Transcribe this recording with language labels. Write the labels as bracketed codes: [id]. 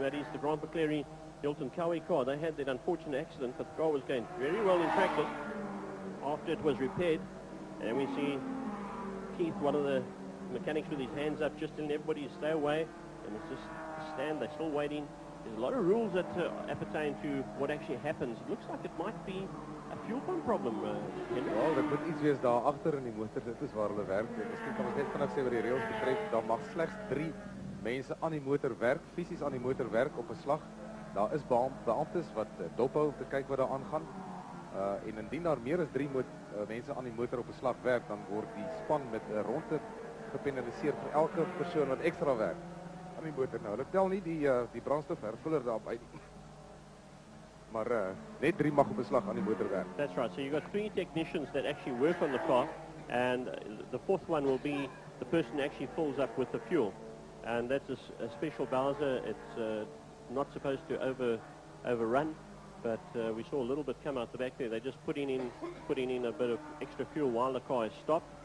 [en] That is the Grant McCleary Hilton Cowie car. They had that unfortunate accident, but the car was going very well in practice after it was repaired. And we see Keith, one of the mechanics, with his hands up, just telling everybody to stay away, and it's just stand. They're still waiting. There's a lot of rules that appertain to what actually happens. It looks like it might be a fuel pump problem. [af] Wel, dit moet iets wees daar agter in die motor. Dit is waar hulle werk. Miskien kan ons net vinnig sê wat die reëls betref. Daar mag slegs 3 mense aan die motor werk, fisies aan die motor werk op 'n slag. Daar is beamptes wat dop hou om te kyk wat daar aangaan. En indien daar meer as 3 mense aan die motor op 'n slag werk, dan word die span met 'n ronde gepenaliseer vir elke persoon wat ekstra werk aan die motor. Nou, hulle tel nie die brandstofhervuller daarop uit, maar net 3 mag op 'n slag aan die motor werk. [en] That's right. So you've got 3 technicians that actually work on the car, and the 4th one will be the person who actually fills up with the fuel. And that's a special Bowser. It's not supposed to overrun, but we saw a little bit come out the back there. They're just putting in a bit of extra fuel while the car is stopped.